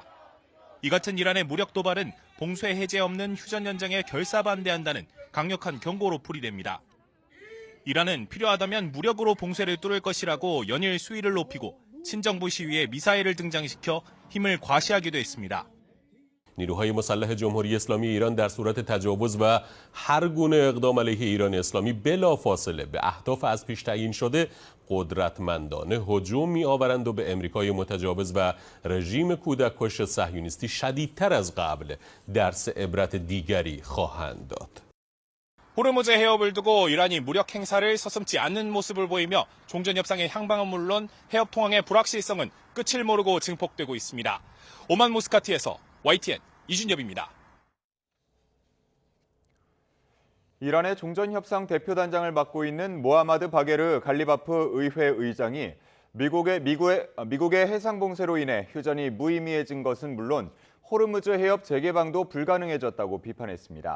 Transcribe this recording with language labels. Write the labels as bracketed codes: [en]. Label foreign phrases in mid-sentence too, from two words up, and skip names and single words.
[ko] 이 같은 이란의 무력 도발은 봉쇄 해제 없는 휴전 연장에 결사반대한다는 강력한 경고로 풀이됩니다. 이란은 필요하다면 무력으로 봉쇄를 뚫을 것이라고 연일 수위를 높이고 친정부 시위에 미사일을 등장시켜 힘을 과시하기도 했습니다. [fa] نیروهای مسلح جمهوری اسلامی ایران در صورت تجاوز و هر گونه اقدام علیه ایران اسلامی بلافاصله به اهداف از پیش تعیین شده قدرتمندانه هجوم می‌آورند و به امریکای متجاوز و رژیم کودک‌کش صهیونیستی شدیدتر از قبل درس عبرت دیگری خواهند داد. [ko] 호르무즈 해협을 두고 이란이 무력 행사를 서슴지 않는 모습을 보이며 종전 협상의 향방은 물론 해협 통항의 불확실성은 끝을 모르고 증폭되고 있습니다. 오만 무스카트에서 YTN 이준엽입니다. 이란의 종전협상 대표단장을 맡고 있는 모하마드 바게르 갈리바프 의회 의장이 미국의 해상 봉쇄로 인해 휴전이 무의미해진 것은 물론 호르무즈 해협 재개방도 불가능해졌다고 비판했습니다.